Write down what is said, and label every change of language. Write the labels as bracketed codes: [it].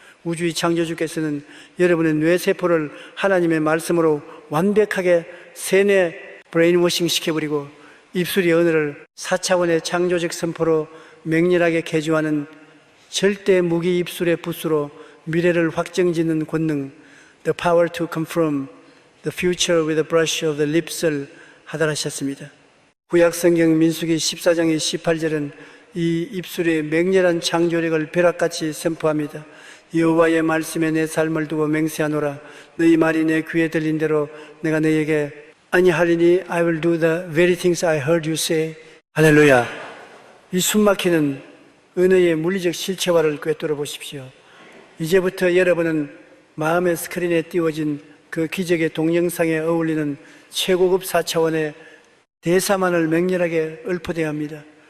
[ko] 우주의 창조주께서는 여러분의 뇌세포를 하나님의 말씀으로 완벽하게 세뇌 브레인워싱 시켜버리고 입술의 언어를 4차원의 창조적 선포로 맹렬하게 개조하는 절대 무기 입술의 붓으로 미래를 확정짓는 권능, [en] the power to confirm the future with the brush of the lips [ko] 를 하달하셨습니다. 구약성경 민수기 14장의 18절은 이 입술의 맹렬한 창조력을 벼락같이 선포합니다. 여호와의 말씀에 내 삶을 두고 맹세하노라. 너희 말이 내 귀에 들린 대로 내가 너희에게 아니하리니 [en] I will do the very things I heard you say. [ko] 할렐루야. 이 숨막히는 은혜의 물리적 실체화를 꿰뚫어 보십시오. 이제부터 여러분은 마음의 스크린에 띄워진 그 기적의 동영상에 어울리는 최고급 4차원의 대사만을 맹렬하게 읊어대야 합니다.